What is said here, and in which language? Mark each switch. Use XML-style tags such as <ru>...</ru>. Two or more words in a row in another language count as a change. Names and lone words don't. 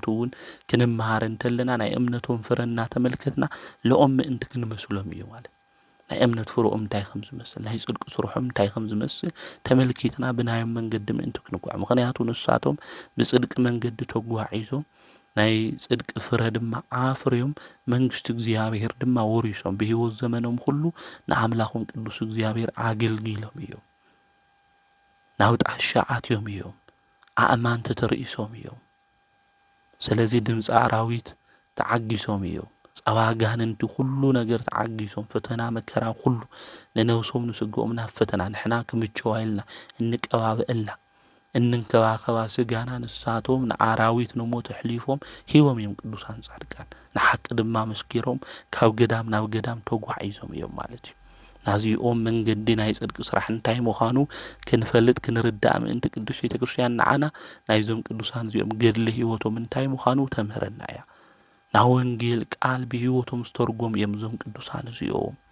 <ti>እውን ክንመሃር እንተለና ናይ እምነቶም ፍረ እናተመልከትና ለኦም ምእንቲ ክንመስሎም እዩ ማለት ናይ እምነት ፍሮኦም እንታይ ከም ዝመስል ናይ ጽድቂ ስርሖም እንታይ ከም ዝመስል ተመልኪትና ብናዮም መንገዲ ምእንቲ ክንጓዕ ምክንያቱ ንሳቶም ብጽድቂ መንገዲ ተጓዒዞም ናይ ጽድቂ ፍረ ድማ አፍርዮም መንግስቲ እግዚአብሔር ድማ ወሪሶም በህይወት ዘመኖም ሁሉ ንአምላኾም ቅዱስ እግዚአብሔር አገልግሎም እዮም ናብ ጣሻ አትዮም እዮም አእማን ተተርእሶም እዮም። ስለዚ ድምፂ አራዊት ተዓጊሶም እዮም ጸዋጋን እንዲ ሁሉ ነገር ተዓጊሶም ፈተና መከራ ሁሉ ለነውሶም ንስግኦም ናብ ፈተና ንሕና ክምችዋ ኢልና እንቀባብአላ እንንከባኸባ ስጋና ንሳቶም ንአራዊት ንሞት ሕሊፎም ሂቦም እዮም ቅዱሳን ጻድቃን ንሓቂ ድማ መስኪሮም ካብ ገዳም ናብ ገዳም ተጓዒዞም እዮም ማለት እዩ። ናዚኦም መንገዲ ናይ ጽድቂ ስራሕ እንታይ ምዃኑ ክንፈልጥ ክንርዳእ ምእንቲ ቅዱስ ቤተ ክርስቲያን ንዓና ናይዞም ቅዱሳን እዚኦም ገድሊ ህይወቶም እንታይ ምዃኑ ተምህረና እያ። ናብ ወንጌል ቃል ብህይወቶም ዝተርጎም እዮም እዞም ቅዱሳን እዚኦም</ti>